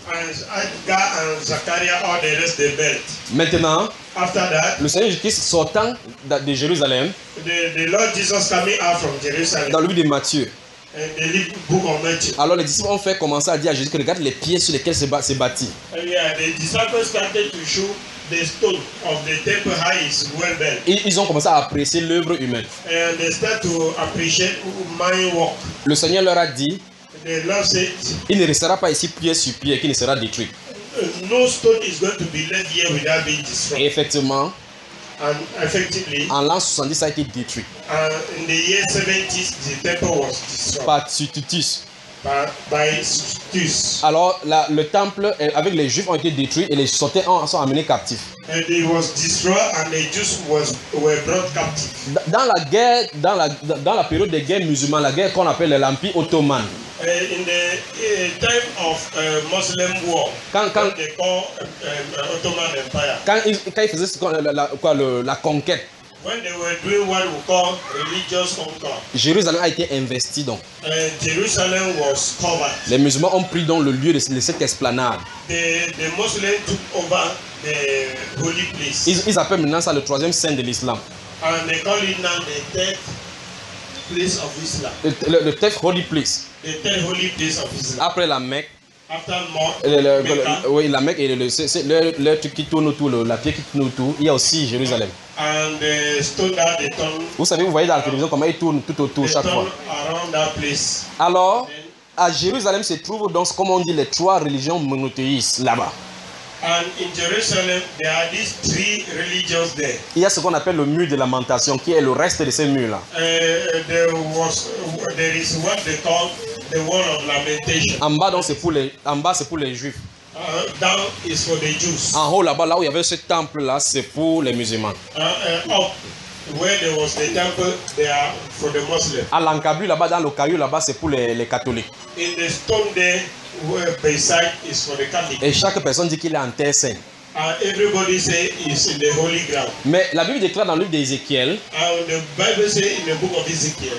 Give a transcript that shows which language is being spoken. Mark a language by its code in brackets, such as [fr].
[en] And Zachariah, all the rest they built. [fr] Maintenant, [en] after that, [fr] le Seigneur Jésus sortant de Jérusalem, [en] the Lord Jesus coming out from Jerusalem, [fr] dans le livre de Matthieu. [en] The book of Matthew. [fr] Alors les disciples ont fait commencer à dire à Jésus que regarde les pieds sur lesquels c'est bâti. [en] The stone of the temple high is well built. [fr] Ils ont commencé à apprécier l'œuvre humaine. [en] And they start to appreciate my work. [fr] Le Seigneur leur a dit, [en] the Lord said, [fr] il ne restera pas ici pied sur pied qui ne sera détruit. [en] No stone is going to be left here without being destroyed. [fr] Et effectivement, [en] and effectively, [fr] en l'an 70, ça a été détruit. [en] In the year 70, the temple was destroyed. [fr] Par Titus. [en] By Titus. [fr] Alors le temple avec les Juifs ont été détruits et les sortaient sont amenés captifs. [en] And it was destroyed and the Jews were brought captive. [fr] Dans la guerre, dans la période des guerres musulmanes, la guerre qu'on appelle l'Empire ottoman. [en] In the time of Muslim war, [fr] quand [en] they call Ottoman Empire. [fr] Quand ils faisaient la conquête. [en] When they were doing what we call religious conquest. [fr] Jérusalem a été investi donc. [en] Jerusalem was covered. [fr] Les musulmans ont pris donc le lieu de cette esplanade. [en] The Muslims took over the holy place. [fr] Ils appellent maintenant ça le troisième sein de l'islam. [en] And they call it now the third place of Islam. Le third holy place. The third holy place of Islam. [fr] Après la Mecque. [en] After [fr] Mecca, oui, la Mecque et le truc qui tourne autour, la pierre qui tourne autour, il y a aussi Jérusalem. [en] And the stone that they turn, [fr] vous savez, vous voyez dans la télévision comment il tourne tout autour chaque fois. [en] Around that place. [fr] Alors, then, à Jérusalem se trouvent donc, comme on dit, les trois religions monothéistes là-bas. [en] And in Jerusalem, there are these three religions there. [fr] Il y a ce qu'on appelle le mur de lamentation, qui est le reste de ces murs-là. [en] There is what they call the wall of lamentation. [fr] En bas, donc, c'est pour les Juifs. [en] Down is for the Jews. [fr] En haut, là-bas, là où il y avait ce temple-là, c'est pour les musulmans. [en] Up, where there was the temple, they are for the Muslims. [fr] À l'encablure, là-bas, dans le caillou, là-bas, c'est pour les catholiques. [en] In the stone there, where beside is for the Catholics. [fr] Et chaque personne dit qu'il est en terre sainte. [en] Everybody say is in the holy ground. [fr] Mais la Bible déclare dans le livre d'Ézéchiel, [en] the Bible say in the book of Ezekiel,